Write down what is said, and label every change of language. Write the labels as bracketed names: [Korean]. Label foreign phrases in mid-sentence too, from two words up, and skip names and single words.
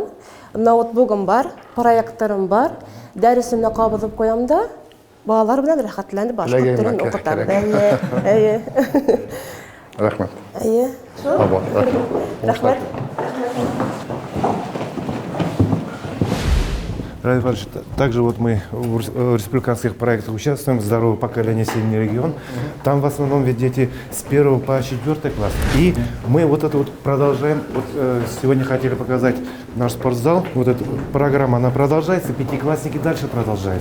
[Tatar] Ноутбугым бар, проекторым бар. Дәресемне кабызып куям да, балалар белән рәхәтләнеп башкорт телен укытам. Әйе. Рәхмәт. Әйе. Рәхмәт. [Russian] Рафарович, также вот мы в республиканских проектах участвуем, «Здоровое поколение, сильный регион». Там в основном ведь дети с 1 по 4 класс. И мы вот это вот продолжаем. Вот, сегодня хотели показать наш спортзал. Вот эта программа, она продолжается, пятиклассники дальше продолжают.